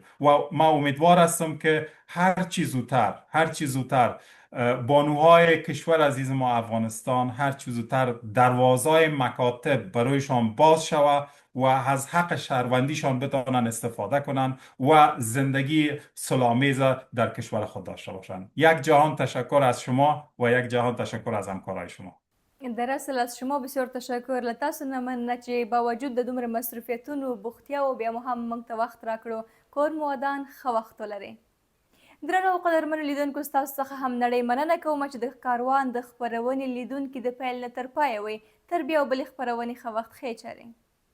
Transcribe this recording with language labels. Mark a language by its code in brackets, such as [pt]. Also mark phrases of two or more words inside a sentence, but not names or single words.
[fa] و ما امیدوار هستم که هر چی زودتر بانوهای کشور عزیز ما افغانستان هر چی زودتر دروازهای مکاتب برایشان باز شود و از حق شهروندیشان بتوانند استفاده کنند و زندگی صلح‌آمیز در کشور خود داشته باشند. یک جهان تشکر از شما و یک جهان تشکر از همکارای شما. در اصل از شما بسیار تشکر. [ps] له تاسو نه مننه چې با وجود د دومره مصروفیتونو بوختیاو بیا مو هم موږ ته وخت راکړو. کور مو ودان، ښه وخت ولرئ. درنو او قدرمنو لیدونکو، ستاسو څخه هم نړۍ مننه کوم چې د کاروان د خپرونې لیدونکي د پیل نه تر پایه وئ. تر بیا او بلې خپرونې ښه وخت، ښې چارې.